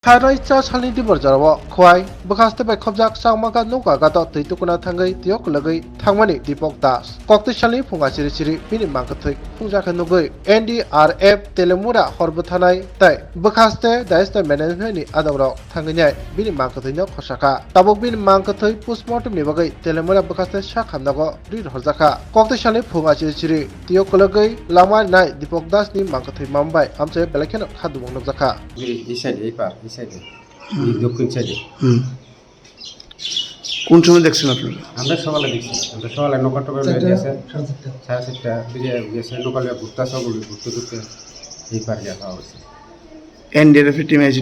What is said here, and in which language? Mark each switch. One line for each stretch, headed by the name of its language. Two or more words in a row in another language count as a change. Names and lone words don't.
Kok Borok: Thairoi salni di borjarawo khwai bukhaste bai khobjak sangmaga nuka gato teitukuna thangai tiok lagai thangmani Dipok Das kokti salni phunga chiri chiri bini mangkathoi phungjakha nugui NDRF Telemura horbo thanai tai bukhaste
English: disaster management
Kok Borok: ni adawro thanginai bini mangkathoi no khosaka tabuk bini mangkathoi postmortem ni bagai Telemura bukhaste shakhamnago ri rhorjaka kokti salni phunga chiri chiri tiok lagai lama nai Dipok Das ni mangkathoi mambai amche belakhen khadumong nukjaka
Bangla: দক্ষিণ সাইডে কোন সময় দেখছেন আপনারা? আমরা সকালে দেখছি আমরা সকালে নৌকা টোকা গেছে 4:30 দিকে গেছে নৌকালে ঘুরতে সবগুলো ঘুরতে এই পার গেছে হয়েছে এনডিআরএফ টিম আইছিল